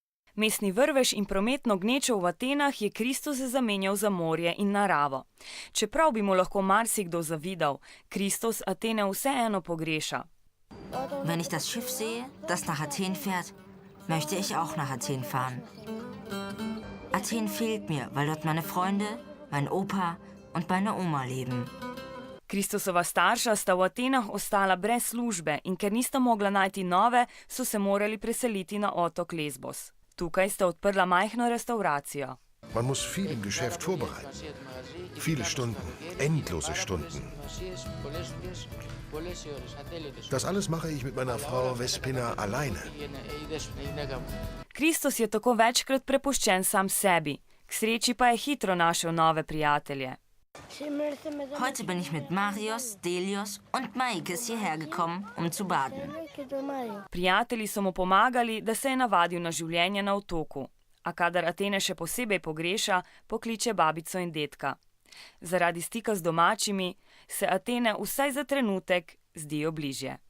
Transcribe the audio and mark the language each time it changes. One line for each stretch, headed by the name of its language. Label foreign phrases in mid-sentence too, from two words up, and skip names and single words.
Slovenian: Mestni vrvež in prometno gnečo v Atenah je Kristus zamenjal za morje in naravo. Čeprav bi mu lahko marsikdo zavidal, Kristus Atene vseeno pogreša.
German: Wenn ich das Schiff sehe, das nach Athen fährt, möchte ich auch nach Athen fahren. Athen fehlt mir, weil dort meine Freunde, mein Opa und meine Oma leben.
Slovenian: Kristusova starša sta v Atenah ostala brez službe in ker nista mogla najti nove, so se morali preseliti na otok Lesbos. Tukaj sta odprla majhno restauracijo.
German: Man muss viel im Geschäft vorbereiten. Viele Stunden, endlose Stunden. Das alles mache ich mit meiner Frau Vespina alleine.
Slovenian: Kristus je tako večkrat prepuščen sam sebi, k sreči pa je hitro našel nove prijatelje.
German: Heute bin ich mit Marius, Delius und Maikes hierher gekommen, um zu baden.
Slovenian: Prijatelji so mu pomagali, da se je navadil na življenje na otoku, a kadar Atene še posebej pogreša, pokliče babico in dedka. Zaradi stika z domačimi se Atene vsaj za trenutek zdijo bližje.